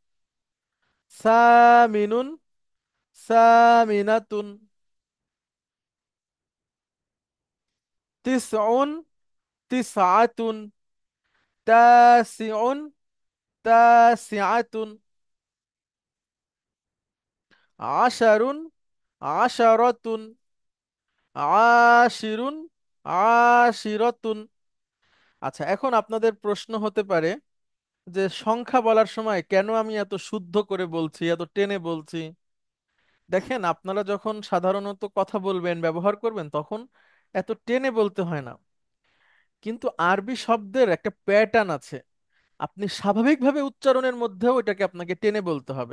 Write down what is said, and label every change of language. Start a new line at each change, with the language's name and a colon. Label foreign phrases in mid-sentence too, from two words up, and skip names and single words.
Arabic: ثامنٌ، ثامنةٌ، تسعٌ، تسعةٌ، تاسعٌ، تاسعةٌ، عشرٌ، عشرةٌ، عاشرٌ، عاشرةٌ.
Bangla: আচ্ছা, এখন আপনাদের প্রশ্ন হতে পারে যে সংখ্যা বলার সময় কেন আমি এত শুদ্ধ করে বলছি, এত টেনে বলছি। দেখেন, আপনারা যখন সাধারণত কথা বলবেন, ব্যবহার করবেন, তখন এত টেনে বলতে হয় না, কিন্তু আরবি শব্দের একটা প্যাটার্ন আছে, আপনি স্বাভাবিকভাবে উচ্চারণের মধ্যেও এটাকে আপনাকে টেনে বলতে হবে।